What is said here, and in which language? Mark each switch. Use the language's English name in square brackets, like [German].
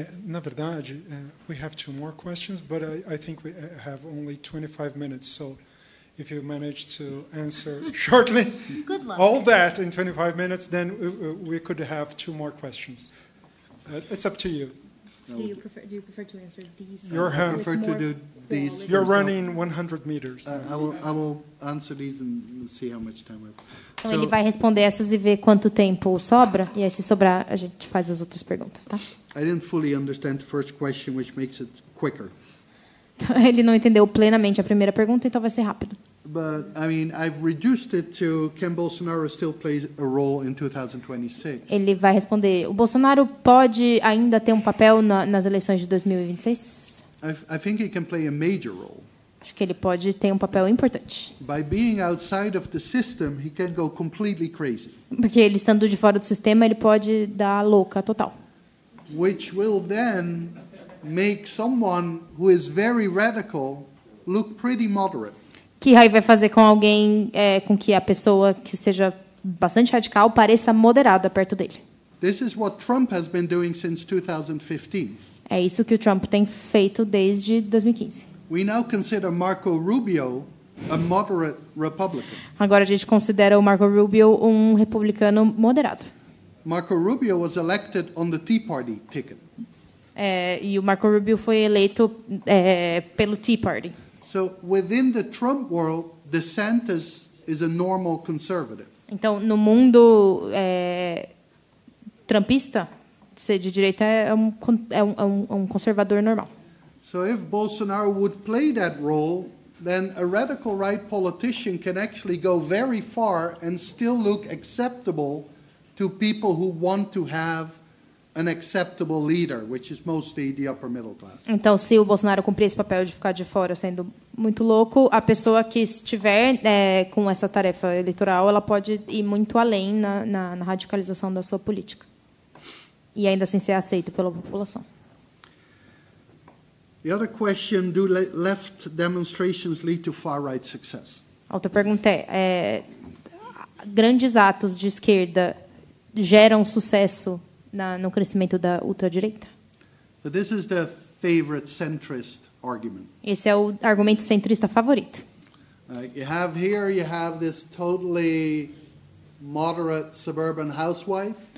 [Portuguese] Na verdade, [English] we have 2 more questions, but I think we have only 25 minutes, so if you manage to answer shortly all that in 25 minutes, then we could have 2 more questions. It's up to you. Do you prefer to answer these? I prefer to do these. You're running 100 meters. I will answer these and see how much time I have. [Portuguese] Então, ele vai responder essas e ver quanto tempo sobra, e aí, se sobrar, a gente faz as outras perguntas, tá? [English] I didn't fully understand the first question, which makes it quicker. [Portuguese] Ele não entendeu plenamente a primeira pergunta, então vai ser rápido. [English] But, I mean, I've reduced it to, can Bolsonaro still play a role in 2026? [Portuguese] Ele vai responder, o Bolsonaro pode ainda ter um papel nas eleições de 2026? [English] I think he can play a major role. [Portuguese] Acho que ele pode ter um papel importante. [English] By being outside of the system, he can go completely crazy. [Portuguese] Porque ele estando de fora do sistema, ele pode dar louca total. [English] Which will then make someone who is very radical look pretty moderate. [Portuguese] Que aí vai fazer com alguém, com que a pessoa que seja bastante radical pareça moderada perto dele. [English] This is what Trump has been doing since 2015. [Portuguese] É isso que o Trump tem feito desde 2015. [English] We now consider Marco Rubio a moderate Republican. [Portuguese] Agora a gente considera o Marco Rubio um republicano moderado. [English] Marco Rubio was elected on the Tea Party ticket. [Portuguese] E o Marco Rubio foi eleito pelo Tea Party. [English] So within the Trump world, DeSantis is a normal conservative. [Portuguese] Então, no mundo trumpista, ser de direita é um conservador normal. [English] So if Bolsonaro would play that role, then a radical right politician can actually go very far and still look acceptable to people who want to have an acceptable leader, which is mostly the upper middle class. [Portuguese] Então, se o Bolsonaro cumprir esse papel de ficar de fora sendo muito louco, a pessoa que estiver com essa tarefa eleitoral, ela pode ir muito além na radicalização da sua política. E ainda assim ser aceito pela população. [English] The other question, do left demonstrations lead to far-right success? [Portuguese] A outra pergunta grandes atos de esquerda geram sucesso no crescimento da ultradireita? [English] So this is the favorite centrist argument. [Portuguese] Esse é o argumento centrista favorito. [English] You have this totally moderate suburban housewife.